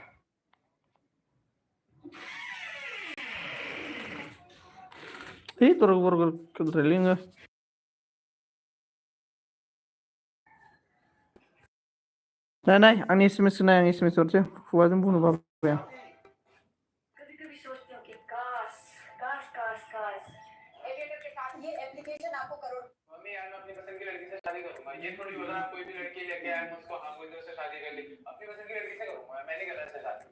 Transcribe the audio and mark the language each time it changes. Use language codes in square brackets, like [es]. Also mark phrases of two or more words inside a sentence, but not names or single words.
[brx] है दरग बरग खेलद्रायलै नोङो नाय आंनि SMS नाय आं SMS हरसै खुगाजों बुंनो बाबाय आं [hi] कभी कभी सोचती हूँ कि काश काश काश काश एडिटर के साथ ये एप्लीकेशन आपको करोड़ मम्मी यार मैं अपनी पसंद की लड़की से शादी करूंगा, ये थोड़ी होता है कोई भी लड़की लेके आए मैं उसको हाँ बोल दूं उससे शादी कर ली, अपनी पसंद की लड़की से करूंगा, मैं नहीं करना इससे शादी।